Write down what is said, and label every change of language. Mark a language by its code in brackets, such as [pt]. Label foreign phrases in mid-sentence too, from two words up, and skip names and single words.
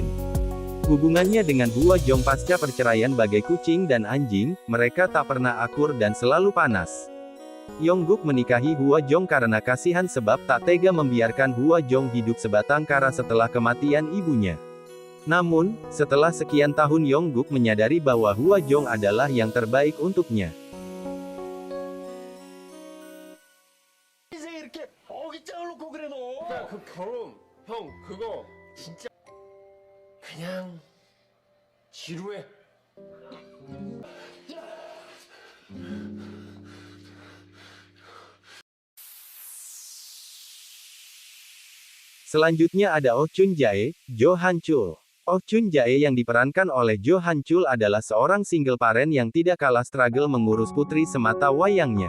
[id] Hubungannya dengan Hwa Jong pasca perceraian bagai kucing dan anjing, mereka tak pernah akur dan selalu panas. Yongguk menikahi Hwa Jong karena kasihan sebab tak tega membiarkan Hwa Jong hidup sebatang kara setelah kematian ibunya. Namun, setelah sekian tahun Yongguk menyadari bahwa Hwa Jong adalah yang terbaik untuknya. [ko] 이제 이렇게 어깃장을 놓고 그래 너. 야, 그 결혼, 형 그거 진짜 그냥 지루해. [id] Selanjutnya ada Oh Chun Jae, Jo Han Chul. Oh Chun Jae yang diperankan oleh Jo Han Chul adalah seorang [en] single parent [id] yang tidak kalah struggle mengurus putri semata wayangnya.